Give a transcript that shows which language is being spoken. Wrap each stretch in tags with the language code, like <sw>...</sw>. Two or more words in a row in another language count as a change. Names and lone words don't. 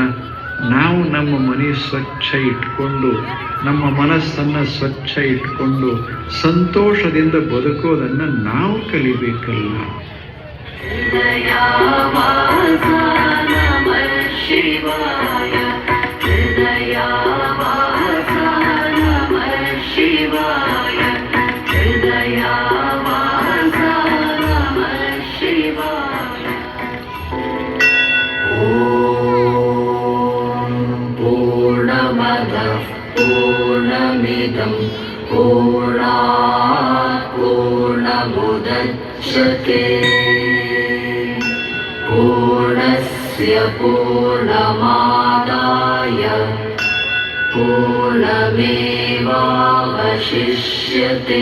<kn>ನಾವು ನಮ್ಮ ಮನೆ ಸ್ವಚ್ಛ ಇಟ್ಕೊಂಡು, ನಮ್ಮ ಮನಸ್ಸನ್ನು ಸ್ವಚ್ಛ ಇಟ್ಕೊಂಡು ಸಂತೋಷದಿಂದ ಬದುಕೋದನ್ನು ನಾವು ಕಲಿಬೇಕಲ್ಲ.</kn> <sa>ಶಿವಾಯ ಹೃದಯವಾಸ ನಮಃ ಶಿವಾಯ ಹೃದಯವಾಸ ನಮಃ ಶಿವಾಯ. ಓಂ ಪೂರ್ಣಮದಃ ಪೂರ್ಣಮಿದಂ ಪೂರ್ಣಾತ್ ಪೂರ್ಣಮುದಚ್ಯತೆ पूर्णस्य पूर्णमादाय पूर्णमेवावशिष्यते.</sa>